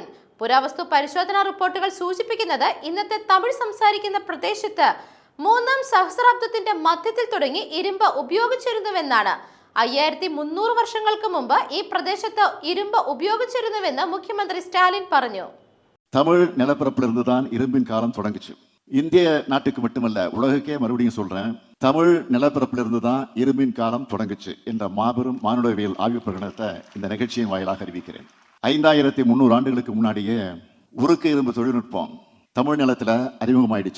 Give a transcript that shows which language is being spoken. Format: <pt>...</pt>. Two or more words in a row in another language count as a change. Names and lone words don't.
<ml>പുരാവസ്തു പരിശോധനാ റിപ്പോർട്ടുകൾ സൂചിപ്പിക്കുന്നത് ഇന്നത്തെ തമിഴ് സംസാരിക്കുന്ന പ്രദേശത്ത് 3-ാം സഹസ്രാബ്ദത്തിന്റെ മധ്യത്തിൽ തുടങ്ങി ഇരുമ്പ് ഉപയോഗിച്ചിരുന്നുവെന്നാണ്. 5300 വർഷങ്ങൾക്ക് മുമ്പ് ഈ പ്രദേശത്ത് ഇരുമ്പ് ഉപയോഗിച്ചിരുന്നുവെന്ന് മുഖ്യമന്ത്രി സ്റ്റാലിൻ പറഞ്ഞു.</ml> <ta>தமிழ் நிலப்பரப்பிலிருந்து தான் இரும்பின் காலம் தொடங்குச்சு. இந்திய நாட்டுக்கு மட்டுமல்ல, உலகுக்கே மறுபடியும் சொல்றேன், தமிழ் நிலப்பரப்பிலிருந்து தான் இரும்பின் காலம் தொடங்குச்சு என்ற மாபெரும் மானுடவியல் ஆய்வு பிரகடனத்தை இந்த நிகழ்ச்சியின் வாயிலாக அறிவிக்கிறேன். 5300 ஆண்டுகளுக்கு முன்னாடியே உருக்கு இரும்பு தொழில்நுட்பம் தமிழ் நிலத்துல அறிமுகமாயிடுச்சு.</ta>